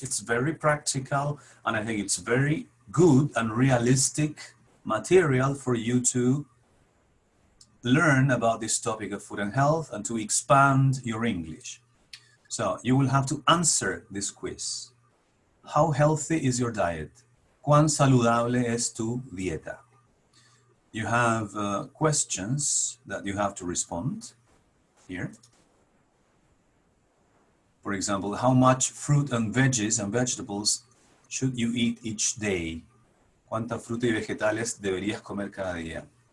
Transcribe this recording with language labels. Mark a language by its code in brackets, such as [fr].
[en] It's very practical, and I think it's very good and realistic material for you to learn about this topic of food and health and to expand your English. So you will have to answer this quiz. How healthy is your diet? [es] ¿Cuán saludable es tu dieta? [en] You have questions that you have to respond here. For example, how much fruit and veggies and vegetables should you eat each day? [es] ¿Cuánta fruta y vegetales deberías comer cada día?